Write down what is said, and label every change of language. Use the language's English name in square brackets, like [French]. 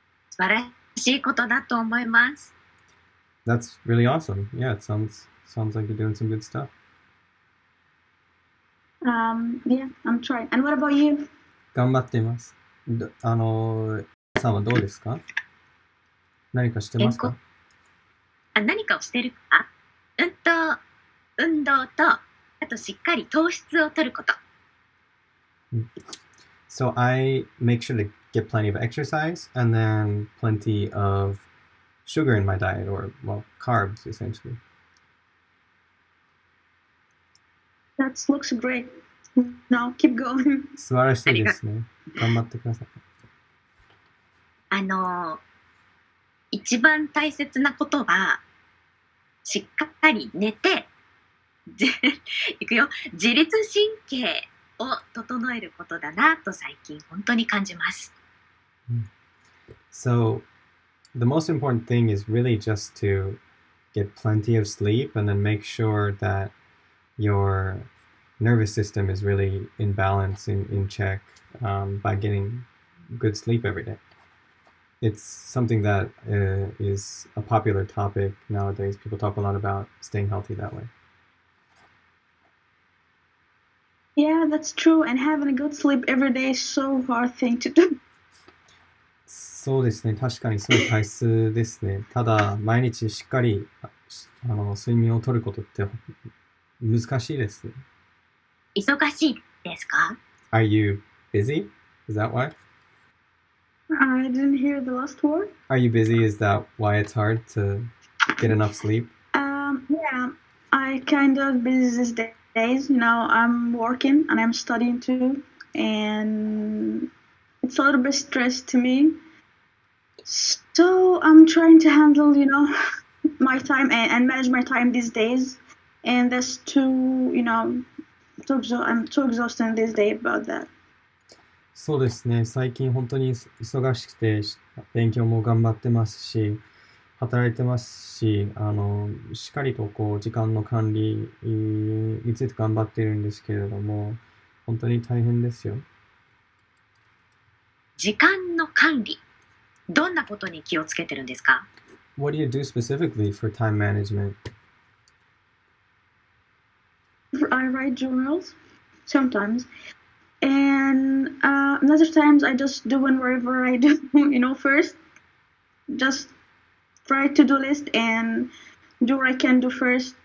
[Japanese] 素晴らしいことだと思います。 [English] That's really awesome. Yeah, it sounds like you're doing some good stuff. Yeah, I'm trying. And what about you? [Japanese] 頑張っています。さんはどうですか？何かしてますか？何かをしてるか？運動と、あとしっかり糖質を取ること。 [English] So I make sure to get plenty of exercise and then plenty of sugar in my diet, or, well, carbs, essentially. That looks great. No, keep going. [Japanese] 素晴らしいですね。頑張ってください。一番大切なことは、しっかり寝て、いくよ、自律神経を整えることだなと最近本当に感じます。 [English] So, the most important thing is really just to get plenty of sleep and then make sure that your nervous system is really in balance, in check, by getting good sleep every day. It's something that is a popular topic nowadays. People talk a lot about staying healthy that way. Yeah, that's true. And having a good sleep every day is so hard thing to do. [Japanese] そうですね。確かにすごい大切ですね。ただ、毎日しっかり睡眠をとることって難しいです。忙しいですか？ [English] Are you busy? Is that why? I didn't hear the last word. Are you busy? Is that why it's hard to get enough sleep? Yeah, I kind of busy these days. I'm working and I'm studying too, and it's a little bit stress to me. So I'm trying to handle, my time and manage my time these days, and that's too, I'm too exhausted these days about that. [Japanese] そうですね。最近本当に忙しくて、勉強も頑張ってますし、働いてますし、しっかりとこう時間の管理について頑張っているんですけれども、本当に大変ですよ。時間の管理、どんなことに気をつけてるんですか？ [English] What do you do specifically for time management? I write journals sometimes, and other times I just do whenever I do. First, just write to-do list and do what I can do first.